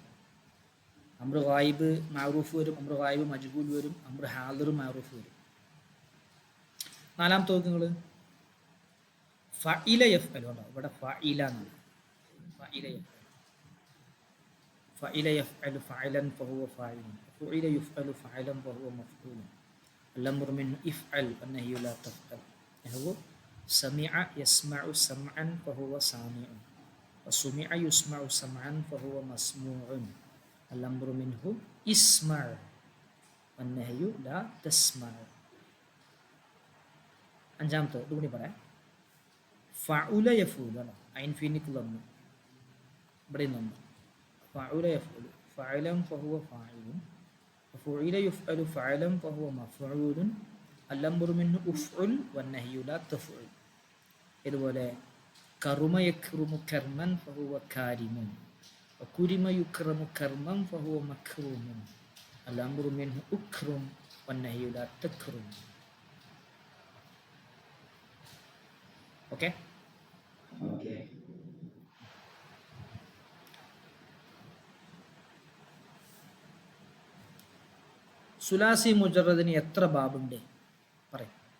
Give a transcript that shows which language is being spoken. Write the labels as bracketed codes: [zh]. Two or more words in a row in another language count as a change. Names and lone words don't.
[ar] أمر غائب معروف [ml] വരും, [ar] أمر غائب مجهول [ml] വരും, [ar] أمر حاضر معروف [ml] വരും. നാലാമത്തെ നോക്ക് നിങ്ങൾ, [ar] فعل يفعل [ml] ഉണ്ടോ? ഇവിടെ ഫഇല എന്നാണ്. [ar] فعل يفعل، فعل يفعل فعلا فهو فاعل فعل يفعل فعلا فهو مفعول الأمر من افعل والنهي لا تفعل. هو سمع يسمع سمعا فهو سامع وسمع يسمع سمعا فهو مسموع الأمر منه اسمع والنهي لا تسمع. [ml] അഞ്ചാമത്തെ ഇതുകൂടി പറയാം. [ar] فعل يفعل [ml] ഐൻ ഫീനിക്ക് ലമ്മ്, ഇവിടെ ലമ്മ്. [ar] فعل يفعل فعلا فهو فاعل فعل يفعل فعلا فهو مفعول الأمر منه أفعل والنهي لا تفعل. ഇതുപോലെ كرم يكرم كرما فهو كريم وكرم يكرم كرما فهو مكروم الأمر منه اكرم والنهي لا تكرم. [ml] ഓക്കെ, [ar] ثلاثي مجرد [ml] എത്ര ബാബുണ്ട് പറയും?